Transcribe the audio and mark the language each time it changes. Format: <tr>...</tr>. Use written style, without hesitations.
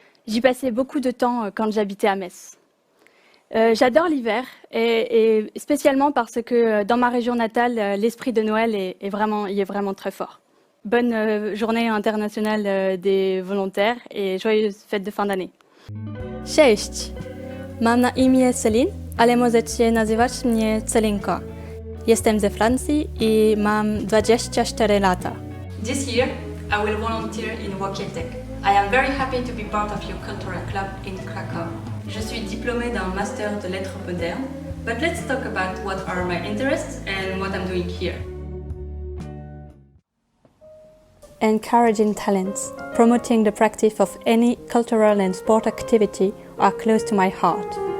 <fr>J'y passais beaucoup de temps quand j'habitais à Metz. J'adore l'hiver et spécialement parce que dans ma région natale, l'esprit de Noël y est vraiment très fort. Bonne journée internationale des volontaires et joyeuses fêtes de fin d'année.</fr> <pl>Cześć! Mam na imię Celine, ale możecie nazywać mnie Celinka. Jestem ze Francji i mam 24 lata.</pl> <en>This year, I will volunteer in Łokietek. I am very happy to be part of your cultural club in Krakow.</en> <fr>Je suis diplômée d'un master de lettres modernes,</fr> <en>but let's talk about what are my interests and what I'm doing here. Encouraging talents, promoting the practice of any cultural and sport activity are close to my heart.</en>